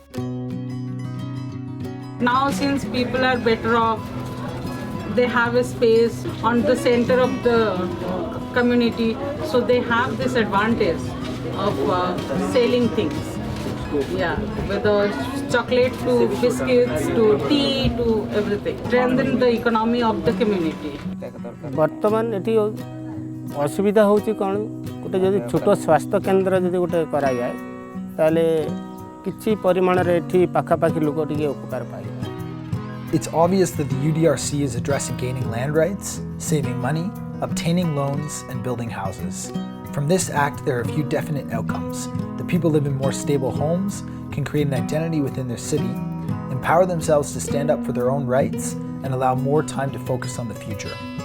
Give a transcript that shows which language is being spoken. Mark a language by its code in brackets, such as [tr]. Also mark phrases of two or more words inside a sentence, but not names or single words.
[en] Now since people are better off, they have a space on the center of the community, so they have this advantage of selling things. Yeah, whether chocolate to biscuits to tea to everything. Strengthen the economy of the community. [or] ବର୍ତ୍ତମାନ ଏଠି ଅସୁବିଧା ହେଉଛି କୋନ ଗୋଟେ ଯଦି ଛୋଟ ସ୍ୱାସ୍ଥ୍ୟ କେନ୍ଦ୍ର ଯଦି ଗୋଟେ କରା ଯାଏ ତାହାଲେ କିଛି ପରିମାଣ ରେ ଏଠି ପାଖ ପାଖି ଲୋକ ଟିକେ ଉପକାର ପାଇ. [en] It's obvious that the UDRC is addressing gaining land rights, saving money, obtaining loans, and building houses. From this act, there are a few definite outcomes. The people live in more stable homes, can create an identity within their city, empower themselves to stand up for their own rights, and allow more time to focus on the future.